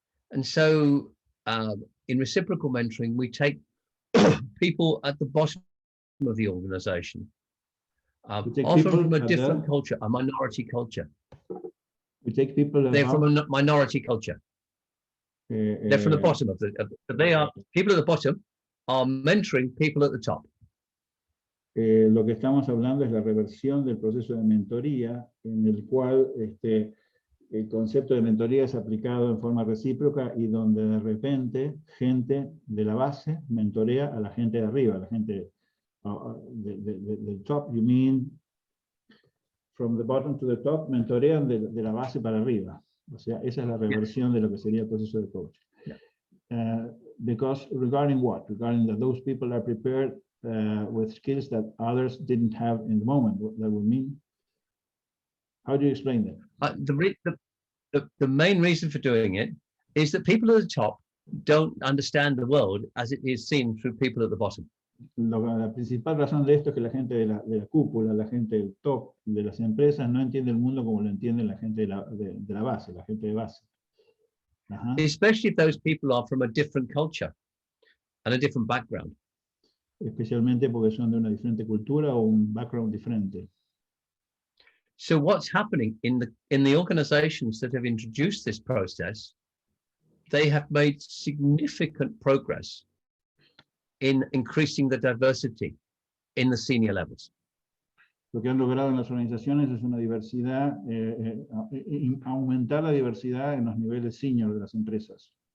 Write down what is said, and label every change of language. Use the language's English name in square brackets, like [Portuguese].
[English] And so in reciprocal mentoring, we take people at the bottom of the organization, often from a different culture, a minority culture. We take people. They're from a minority culture. They're from the bottom of they are people at the bottom are mentoring people at the top. [Spanish] Lo que estamos hablando es la reversión del proceso de mentoría, en el cual el concepto de mentoría es aplicado en forma recíproca y donde de repente gente de la base mentorea a la gente de arriba, a la gente del top. [English] You mean from the bottom to the top, [Spanish] mentorean de la base para arriba. O sea, esa es la reversión de lo que sería el proceso de coaching. [English] Because regarding what? Regarding that those people are prepared with skills that others didn't have in the moment. What that would mean? How do you explain that? The main reason for doing it is that people at the top don't understand the world as it is seen through people at the bottom. [Spanish] La principal razón de esto es que la gente de la cúpula, la gente del top de las empresas no entiende el mundo como lo entiende la gente de la base, la gente de base. [English] Especially if those people are from a different culture and a different background. [Spanish] Especialmente porque son de una diferente cultura o un background diferente. [English] So what's happening in the organizations that have introduced this process, they have made significant progress in increasing the diversity in the senior levels. [Spanish] Lo que han logrado en las organizaciones es una diversidad, aumentar la diversidad en los niveles senior de las empresas.